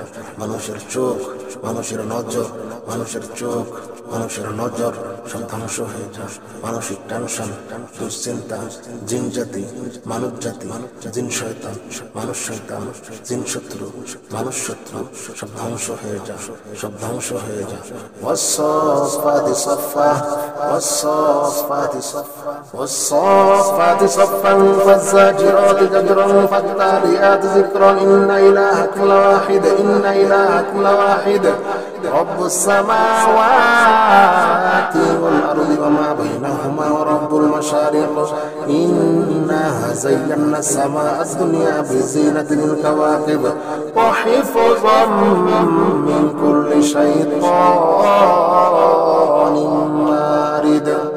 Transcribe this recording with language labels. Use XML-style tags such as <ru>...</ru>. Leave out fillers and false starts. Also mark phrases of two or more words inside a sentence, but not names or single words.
<bn>মানুষের চোখ, মানুষের নজর, মানুষের চোখ, মানুষের নজর সব ধ্বংস হয়ে যায়। মানসিক টেনশন, দুশ্চিন্তা, জিন জাতি, মানব জাতি, জিন শয়তান, মানুষ শয়তান, জিন শত্রু, মানুষ শত্রু সব ধ্বংস হয়ে যায়, সব ধ্বংস হয়ে যায়।</bn> <ar>والصافات صفا والصافات صفا والصافات صفا فالزاجرات زجرا فالتاليات ذكرا إن إلهكم لواحد إن إلهكم لواحد رب السماوات والأرض وما بينهما ورب المشارق. إنا زينا السماء الدنيا بزينة الكواكب وحفظا من كل شيطان مارد.</ar>